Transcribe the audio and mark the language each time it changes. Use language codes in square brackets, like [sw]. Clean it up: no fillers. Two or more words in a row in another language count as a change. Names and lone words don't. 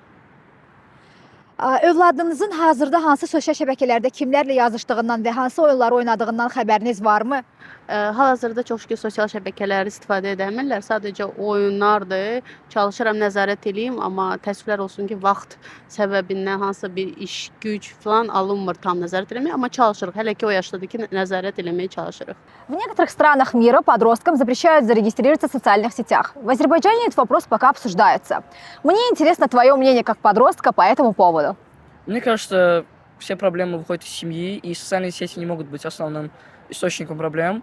[az] Övladınızın hazırda hansı sosial şəbəkələrdə kimlərlə yazışdığından və hansı oyunları oynadığından xəbəriniz varmı? Hal-hazırda çox şükür sosial şəbəkələri istifadə edəmirlər. Sadəcə oyunlardır. Çalışıram nəzarət edeyim, amma təəssüflər olsun ki, vaxt səbəbindən hansısa bir iş, güc falan alınmır tam nəzarət eləməyə, amma çalışırıq. Hələ ki o yaşdadır ki, nəzarət eləməyə çalışırıq. [ru] В некоторых странах мира подросткам запрещают зарегистрироваться в социальных сетях. В Азербайджане этот вопрос пока обсуждается. Мне интересно твое мнение как подростка по этому поводу. Мне кажется, все проблемы выходят из семьи, и социальные сети не могут быть основным источником проблем.